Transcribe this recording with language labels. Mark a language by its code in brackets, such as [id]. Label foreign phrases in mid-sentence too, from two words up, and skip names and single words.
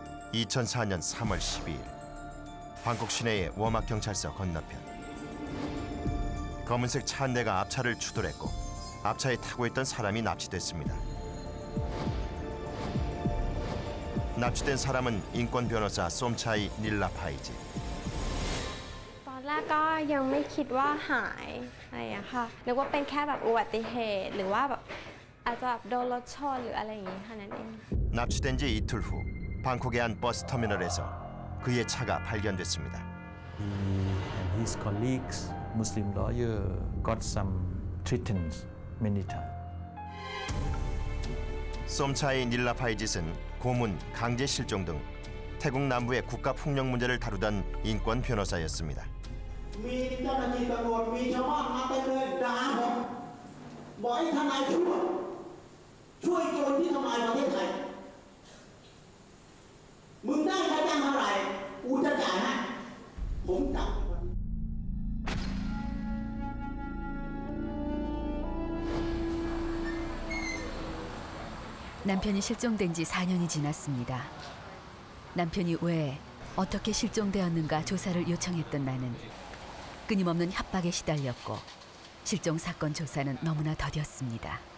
[ko] 2004년 3월 12일 방콕 시내의 워막 경찰서 건너편. 검은색 차 한 대가 앞차를 추돌했고 앞차에 타고 있던 사람이 납치됐습니다. 납치된 사람은 인권 변호사 솜차이 닐라파이지. [th] ตอนแรกก็ยังไม่คิดว่าหายอะไรอย่างเงี้ยค่ะนึกว่าเป็นแค่แบบอุบัติเหตุหรือว่าแบบอาจจะแบบโดนรถชนหรืออะไรอย่างงี้แค่นั้นเอง [ko] 납치된 지 이틀 후 방콕의 한 버스 터미널에서 그의 차가 발견됐습니다. [en] He and his colleagues, Muslim lawyer, got some threats many times. [ko] 솜차이 닐라파이짓은 고문, 강제 실종 등 태국 남부의 국가 폭력 문제를 다루던 인권 변호사였습니다. [th] มีเจ้าหน้าที่ตำรวจมีชาวบ้านมาเต็มเลยด่าผมบอกให้ทนายช่วยโจรที่ทำลายประเทศไทยมึงได้ค่าจ้างเท่าไหร่กูจะจ่ายให้ผมจับ [ko] 남편이 실종된 지 4년이 지났습니다. 남편이 왜 어떻게 실종되었는가 조사를 요청했던 나는 끊임없는 협박에 시달렸고 실종 사건 조사는 너무나 더뎠습니다.